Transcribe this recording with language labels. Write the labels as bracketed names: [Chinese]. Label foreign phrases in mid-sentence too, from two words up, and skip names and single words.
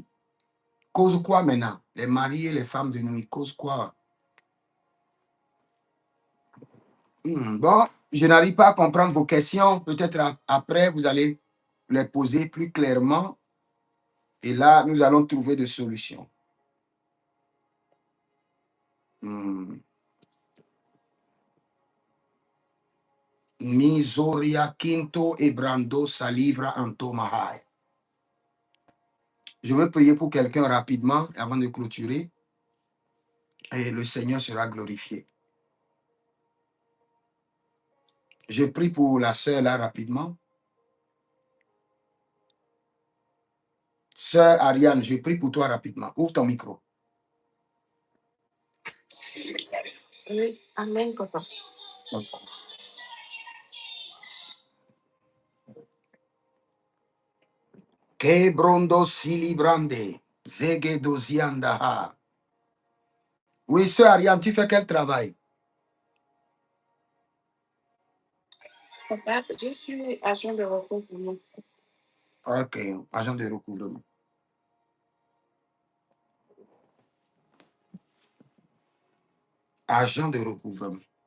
[French] Causent quoi maintenant? Les maris et les femmes de nuit causent quoi? Bon, je n'arrive pas à comprendre vos questions. Peut-être après, vous allez les poser plus clairement. Et là, nous allons trouver des solutions. Misoria quinto et brando salivra antomahai. Je veux prier pour quelqu'un rapidement avant de clôturer. Et le Seigneur sera glorifié. Je prie pour la sœur là rapidement. Sœur Ariane, je prie pour toi rapidement. Ouvre ton micro. Oui, amen, papa. Que brondo silibrande, zege doziandaha. Oui, sœur Ariane, tu fais quel travail? Papa, je suis agent de recouvrement. Ok, agent de recouvrement. Agent de recouvrement.